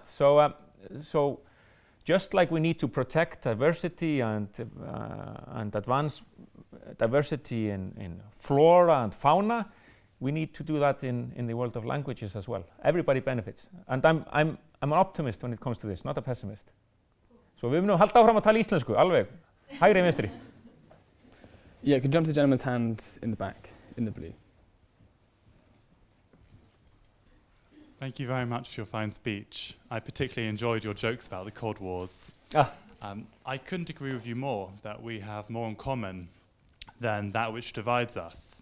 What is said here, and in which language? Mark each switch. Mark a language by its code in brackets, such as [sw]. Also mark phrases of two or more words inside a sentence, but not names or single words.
[en] So just like we need to protect diversity and advance diversity in flora and fauna, we need to do that in the world of languages as well. Everybody benefits, and I'm an optimist when it comes to this, not a pessimist. [is] So við munum halda áfram að tala íslensku, alveg, hægri vinstri. [en] Yeah, could jump to the gentleman's hand in the back, in the blue. Thank you very much for your fine speech. I particularly enjoyed your jokes about the Cold Wars. I couldn't agree with you more that we have more in common than that which divides us.